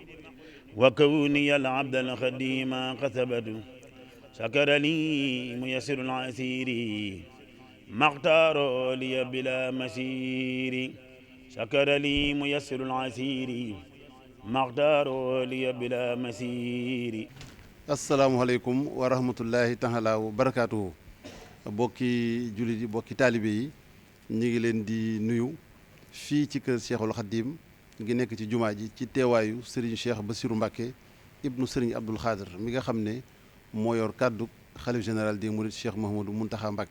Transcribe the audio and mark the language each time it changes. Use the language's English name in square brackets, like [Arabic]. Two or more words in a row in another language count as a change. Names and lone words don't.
[Arabic] وكوني العبد الخديم كسبت شكر لي ميسر العسير ما اختار لي بلا مسير شكر لي ميسر العسير ما اختار لي بلا مسير. السلام عليكم ورحمة الله تعالى وبركاته [Wolof] bokki jullit yi bokki taalibe yi ñu ngi leen di nuyu fii ci kër Cheikhul Khadim ngi nekk ci jumaa ji ci teewaayu Serigne Cheikh Bassirou Mbacké ibnu Serigne Abdoul Khadir mi nga xam ne moo yor kàddu xalif [French] général des mourides [Wolof] Cheikh Mouhamadou Mountakha Mbacké.